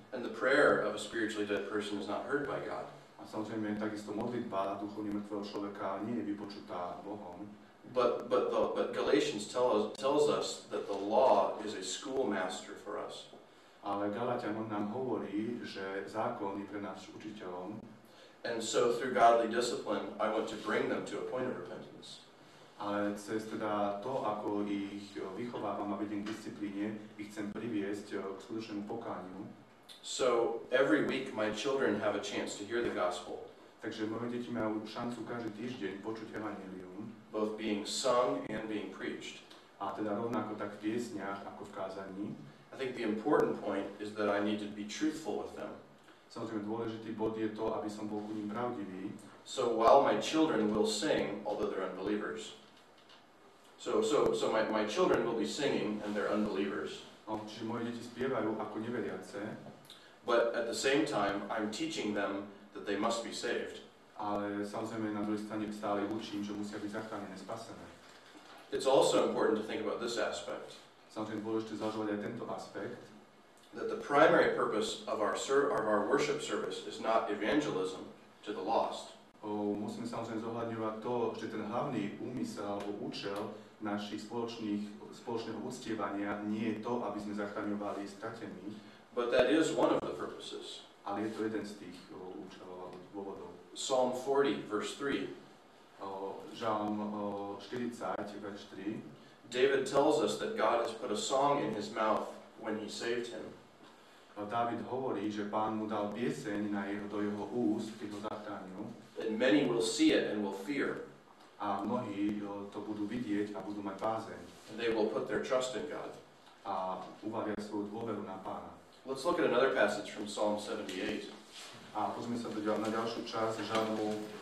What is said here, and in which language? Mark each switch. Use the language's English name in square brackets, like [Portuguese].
[English] And the prayer of a spiritually dead person is not heard by God. [Slovak] A samozrejme, takisto modlitba duchovne mŕtvého človeka nie je vypočutá Bohom. [English] But Galatians tells us that the law is a schoolmaster for us. [Slovak] Ale Galatianom nám hovorí, že zákon je pre nás učiteľom. [English] And so through godly discipline, I want to bring them to a point of repentance. [Slovak] Ale cez teda to, ako ich vychovávam a vediem k disciplíne, ich chcem priviesť k skutočnému pokániu. [English] So every week my children have a chance to hear the gospel, [Slovak] Takže moje deti majú šancu každý týždeň počuť evanjelium, [English] both being sung and being preached. [Slovak] a teda rovnako tak v piesniach ako v kázaní. [English] I think the important point is that I need to be truthful with them. [Slovak] Samozrejme dôležitý bod je to, aby som bol ku nim pravdivý. [English] So while my children will sing, although they're unbelievers. So my children will be singing and they're unbelievers. [Slovak] No, čiže moje deti spievajú ako neveriace, [English] But at the same time, I'm teaching them that they must be saved. [Slovak] ale samozrejme na druhej strane stále učím, že musia byť zachránené, spasené. [English] It's also important to think about this aspect, [Slovak] Samozrejme dôležité zvažovať aj tento aspekt, [English] that the primary purpose of our worship service is not evangelism to the lost. [Slovak] Musíme samozrejme zohľadňovať to, že ten hlavný úmysel alebo účel našich spoločného uctievania nie je to, aby sme zachraňovali stratených, [English] But that is one of the purposes. [Slovak] ale je to jeden z tých účelov alebo dôvodov. [English] Psalm 40, verse 3. [Slovak] Žalm 40, verš 3. [English] David tells us that God has put a song in his mouth when he saved him. [Slovak] Dávid hovorí, že Pán mu dal pieseň do jeho úst, keď ho zachránil. [English] And many will see it and will fear. [Slovak] A mnohí to budú vidieť a budú mať bázeň. [English] And they will put their trust in God. [Slovak] A uvalia svoju dôveru na Pána. [English] Let's look at another passage from Psalm 78. [Slovak] A pozrieme sa na ďalšiu časť Žalmu